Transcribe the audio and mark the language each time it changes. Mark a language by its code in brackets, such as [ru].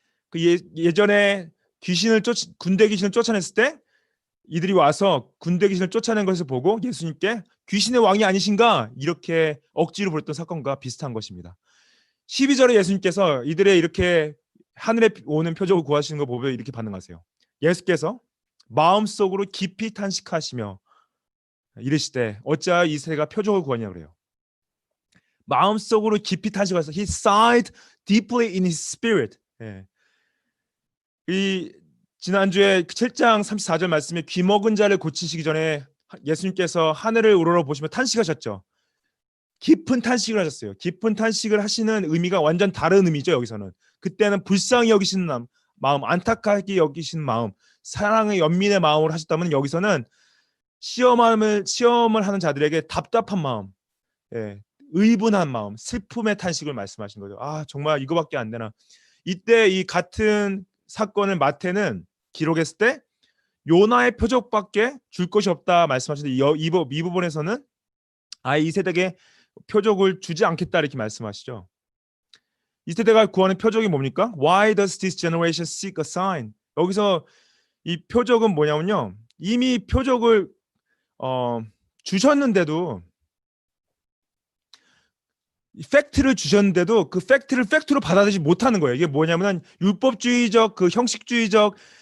[ko] 그 예전에 군대 귀신을 쫓아냈을 때 이들이 와서 군대 귀신을 쫓아낸 것을 보고 예수님께 귀신의 왕이 아니신가 이렇게 억지로 부렸던 사건과 비슷한 것입니다. 12절에 예수님께서 이들의 이렇게 하늘에 오는 표적을 구하시는 거 보면 이렇게 반응하세요. 예수께서 마음속으로 깊이 탄식하시며 이르시되 어찌하여 이 세가 표적을 구하냐 그래요. 마음속으로 깊이 탄식하셔서 [en] He sighed deeply in his spirit. [ko] 예. 이 지난주에 7장 34절 말씀에 귀 먹은 자를 고치시기 전에 예수님께서 하늘을 우러러 보시며 탄식하셨죠. 깊은 탄식을 하셨어요. 깊은 탄식을 하시는 의미가 완전 다른 의미죠. 여기서는 그때는 불쌍히 여기시는 마음, 안타깝게 여기시는 마음, 사랑의 연민의 마음으로 하셨다면 여기서는 시험을 하는 자들에게 답답한 마음, 예, 의분한 마음, 슬픔의 탄식을 말씀하신 거죠. 아 정말 이거밖에 안 되나. 이때 이 같은 사건을 마태는 기록했을 때 요나의 표적밖에 줄 것이 없다 말씀하시는데 이 부분에서는 아예 이 세대에게 표적을 주지 않겠다 이렇게 말씀하시죠. 이 세대가 구하는 표적이 뭡니까? [en] Why does this generation seek a sign? [ko] 여기서 이 표적은 뭐냐면요. 이미 표적을 주셨는데도 팩트를 주셨는데도 그 팩트를 팩트로 받아들이지 못하는 거예요. 이게 뭐냐면 율법주의적 그 형식주의적